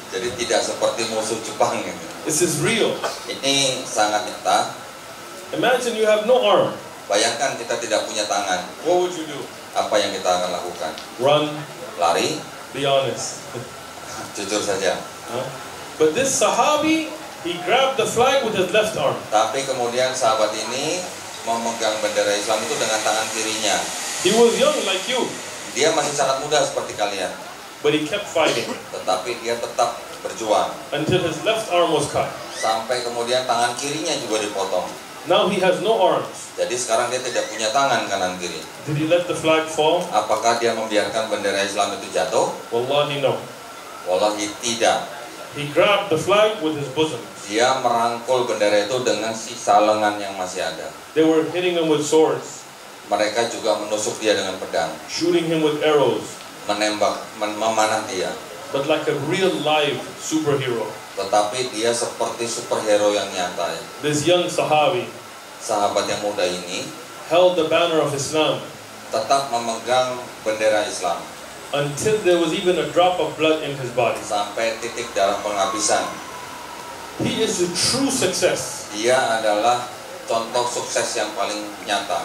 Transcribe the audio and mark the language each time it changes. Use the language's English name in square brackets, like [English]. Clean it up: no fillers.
[Indonesian] Jadi tidak seperti musuh Jepang gitu. [English] This is real. [Indonesian] Ini sangat nyata. [English] Imagine you have no arm. [Indonesian] Bayangkan kita tidak punya tangan. [English] What would you do? [Indonesian] Apa yang kita akan lakukan? [English] Run. [Indonesian] Lari? [English] Be honest. [Indonesian] Jujur saja. Huh? [English] But this Sahabi, he grabbed the flag with his left arm. [Indonesian] Tapi kemudian sahabat ini memegang bendera Islam itu dengan tangan kirinya. [English] He was young like you, [Indonesian] Dia masih sangat muda seperti kalian. [English] but he kept fighting [Indonesian] Tetapi dia tetap berjuang. [English] until his left arm was cut. [Indonesian] Sampai kemudian tangan kirinya juga dipotong. [English] Now he has no arms. [Indonesian] Jadi sekarang dia tidak punya tangan kanan kiri. [English] Did he let the flag fall? [Indonesian] Apakah dia membiarkan bendera Islam itu jatuh? [English] Wallahi no. [Indonesian] Wallahi tidak. [English] He grabbed the flag with his bosom. [Indonesian] Dia merangkul bendera itu dengan sisa lengan yang masih ada. [English] They were hitting him with swords, [Indonesian] Mereka juga menusuk dia dengan pedang, [English] shooting him with arrows, [Indonesian] menembak, memanah dia. [English] but like a real live superhero. [Indonesian] Tetapi dia seperti superhero yang nyata. [English] This young Sahabi [Indonesian] Sahabat yang muda ini [English] held the banner of Islam [Indonesian] tetap memegang bendera Islam [English] until there was even a drop of blood in his body. [Indonesian] sampai titik darah penghabisan. [English] He is a true success, [Indonesian] Dia adalah contoh sukses yang paling nyata.